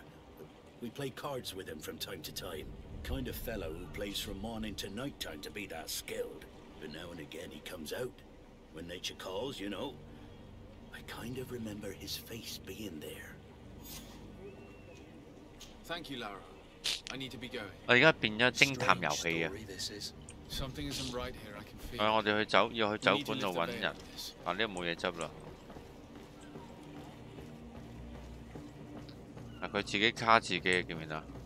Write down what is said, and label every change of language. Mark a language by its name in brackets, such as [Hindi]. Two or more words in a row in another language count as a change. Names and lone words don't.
[English] We play cards with him from time to time. Kind of fellow who plays from morning to night time to be that skilled. But now and again he comes out. When nature calls, you know. I kind of remember his face being there. Thank you, Lara. I need to be going. [Cantonese] 我而家變咗偵探遊戲啊！ [English] Something isn't right here, I can feel. [Cantonese] 我哋要去酒館度揾人。啊，呢度冇嘢執啦。啊，佢自己卡自己嘅，記唔記得？